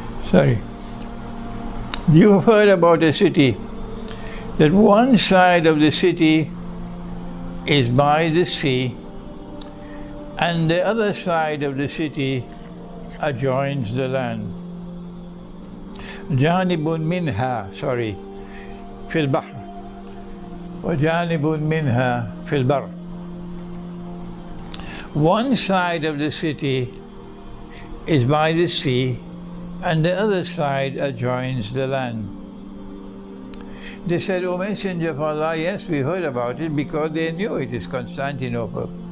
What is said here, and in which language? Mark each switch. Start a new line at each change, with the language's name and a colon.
English: Sorry. You've heard about a city that one side of the city is by the sea and the other side of the city adjoins the land.
Arabic: جانب منها في البحر وجانب منها في البر.
English: One side of the city is by the sea and the other side adjoins the land. They said, O Messenger of Allah, yes, we heard about it, because they knew it is Constantinople.